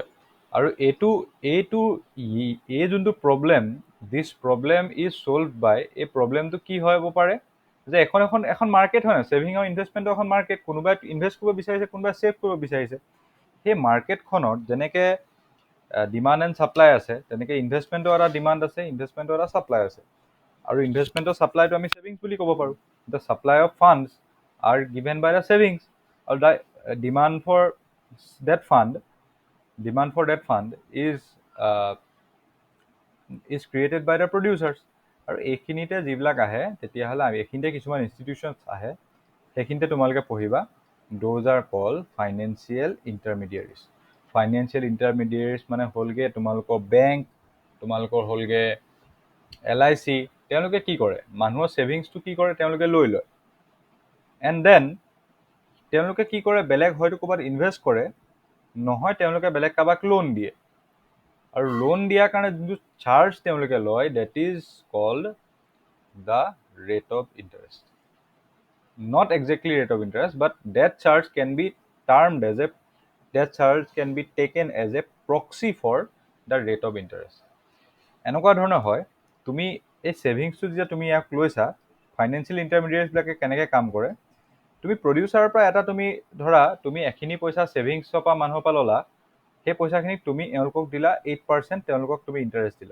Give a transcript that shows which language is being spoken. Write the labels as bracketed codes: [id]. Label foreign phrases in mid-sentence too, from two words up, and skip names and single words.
[as] আৰু এই যোনটো প্ৰব্লেম, [en] this problem is solve by, [as] এই প্ৰব্লেমটো কি হ'ব পাৰে যে এখন মাৰ্কেট হয় নহয়, ছেভিং আৰু ইনভেষ্টমেণ্টৰ এখন মাৰ্কেট. কোনোবাই ইনভেষ্ট কৰিব বিচাৰিছে, কোনোবাই ছেভ কৰিব বিচাৰিছে. সেই মাৰ্কেটখনত যেনেকৈ [en] demand and supply [as] আছে তেনেকৈ ইনভেষ্টমেণ্টৰ এটা ডিমাণ্ড আছে, ইনভেষ্টমেণ্টৰ এটা ছাপ্লাই আছে. আৰু ইনভেষ্টমেণ্টৰ ছাপ্লাইটো আমি ছেভিংছ বুলি ক'ব পাৰোঁ. [en] the supply of funds are given by the savings, or the demand for that fund is created by the producers. [as] আৰু এইখিনিতে যিবিলাক আহে তেতিয়াহ'লে এইখিনিতে কিছুমান ইনষ্টিটিউশ্যনছ আহে, সেইখিনিতে তোমালোকে পঢ়িবা [en] those are called financial intermediaries. financial intermediates [as] মানে হ'লগে তোমালোকৰ বেংক, তোমালোকৰ হ'লগে LIC। তেওঁলোকে কি কৰে, মানুহৰ ছেভিংছটো কি কৰে, তেওঁলোকে লৈ লয়, [en] and then [as] তেওঁলোকে কি কৰে, বেলেগ হয়তো ক'ৰবাত ইনভেষ্ট কৰে, নহয় তেওঁলোকে বেলেগ কাৰোবাক লোন দিয়ে। আৰু লোন দিয়াৰ কাৰণে যোনটো চাৰ্জ তেওঁলোকে লয়, [en] that is called the rate of interest. Not exactly rate of interest, but that charge can be termed as a that charge can be taken as a proxy for the rate of interest. [as] এনেকুৱা ধৰণৰ হয়, তুমি এই ছেভিংছটো যেতিয়া তুমি ইয়াক লৈছা, [en] financial intermediates [as] কেনেকৈ কাম কৰে, তুমি প্ৰডিউচাৰৰ পৰা এটা তুমি ধৰা তুমি এখিনি পইচা ছেভিংছৰ পৰা মানুহৰ পৰা ল'লা, সেই পইচাখিনি তুমি এওঁলোকক দিলা 8%, তেওঁলোকক তুমি ইণ্টাৰেষ্ট দিলা।